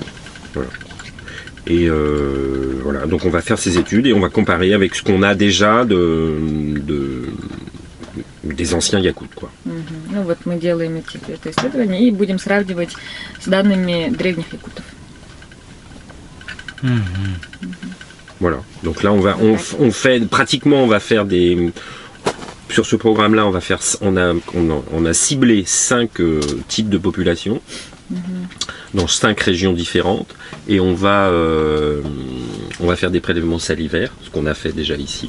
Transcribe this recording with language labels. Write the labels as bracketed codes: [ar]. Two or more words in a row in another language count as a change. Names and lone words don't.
[fr] Voilà. Et voilà, donc on va faire ces études et on va comparer avec ce qu'on a déjà des anciens Yakoutes, quoi. [ru] Ну вот мы делаем это исследование и будем сравнивать с данными древних якутов. [fr] Voilà. Donc là, on va faire des. Sur ce programme-là, on a ciblé 5 types de populations dans 5 régions différentes et on va faire des prélèvements salivaires, ce qu'on a fait déjà ici.